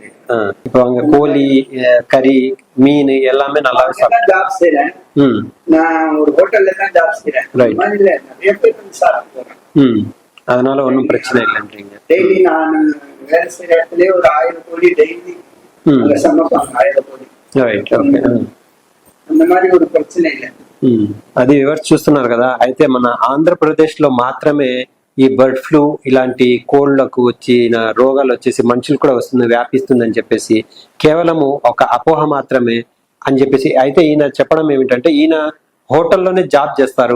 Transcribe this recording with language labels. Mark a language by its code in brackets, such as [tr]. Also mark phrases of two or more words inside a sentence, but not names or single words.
[ta] இப்போ அங்க கோழி, கறி, மீன் எல்லாமே நல்லாவே ஜாப் செய்யறேன். நான் ஒரு ஹோட்டல்ல தான் ஜாப் செய்யறேன். நிறைய பேர் சாப்பிடுறேன். அதனால ஒன்னும் பிரச்சனை இல்லைன்றீங்க. டெய்லி நான் வேலை செய்யற இடத்துலயே ஒரு 1000 கோழி டெய்லி சமைப்பாங்க. 1000 கோழி. [en] Right. Okay. [ta] அந்த மாதிரி ஒரு பிரச்சனை இல்லை. [te] అది ఎవరు చూస్తున్నారు కదా. అయితే మన ఆంధ్రప్రదేశ్ లో మాత్రమే ఈ [en] bird flu [te] ఇలాంటి కోళ్లకు వచ్చిన రోగాలు వచ్చేసి మనుషులు కూడా వస్తుంది, వ్యాపిస్తుందని చెప్పేసి కేవలము ఒక అపోహ మాత్రమే అని చెప్పేసి. అయితే ఈయన చెప్పడం ఏమిటంటే, ఈయన హోటల్లోనే జాబ్ చేస్తారు.